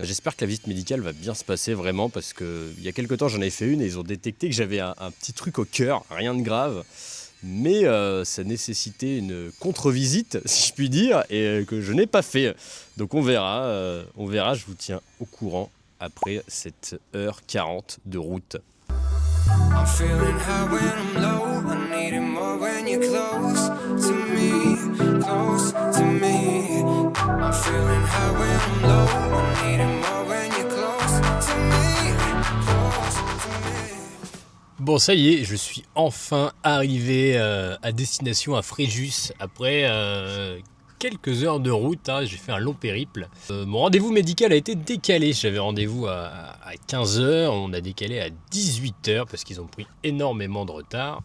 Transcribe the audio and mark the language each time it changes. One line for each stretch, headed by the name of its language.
French: J'espère que la visite médicale va bien se passer vraiment, parce qu'il y a quelques temps, j'en avais fait une et ils ont détecté que j'avais un petit truc au cœur, rien de grave. Mais ça nécessitait une contre-visite, si je puis dire, et que je n'ai pas fait. Donc on verra, je vous tiens au courant après cette 1h40 de route.
English: I'm feeling high when I'm low, I need it more when you're close to me, close to me. I'm feeling high when I'm low, I need it more when you're close to me, close to me.
French: Bon, ça y est, je suis enfin arrivé à destination à Fréjus après quelques heures de route, hein, j'ai fait un long périple. Mon rendez-vous médical a été décalé, j'avais rendez-vous à 15h, on a décalé à 18h parce qu'ils ont pris énormément de retard.